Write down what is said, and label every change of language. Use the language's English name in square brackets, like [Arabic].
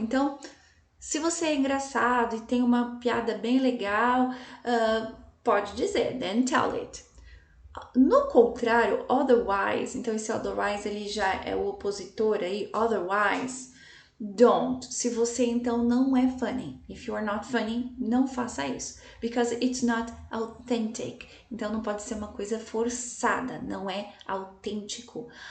[Portuguese] Então, se você é engraçado e tem uma piada bem legal, pode dizer, [English] then tell it. [Portuguese] No contrário, otherwise, então esse otherwise ele já é o opositor aí, otherwise, Don't. Se você então não é funny. [English] If you are not funny, [Portuguese] não faça isso. [English] Because it's not authentic. [Portuguese] Então não pode ser uma coisa forçada, não é autêntico.